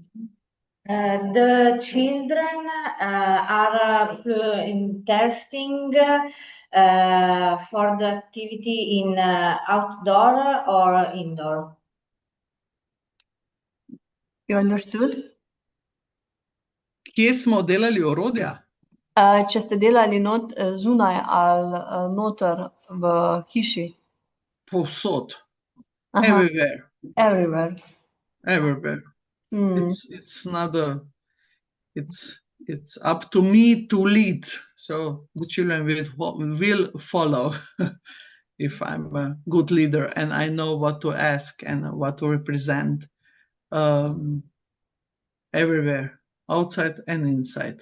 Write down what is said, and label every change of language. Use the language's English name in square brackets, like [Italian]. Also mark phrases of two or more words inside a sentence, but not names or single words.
[English] The children are interesting for the activity in outdoor or indoor. You understood? [Slovenian] Kje smo delali orodja? Če ste delali zunaj ali noter v hiši? Povsod. Aha, [English] Everywhere. everywhere. Everywhere. Mm. It's not a, it's up to me to lead, so the children will follow if I'm a good leader and I know what to ask and what to represent, everywhere, outside and inside.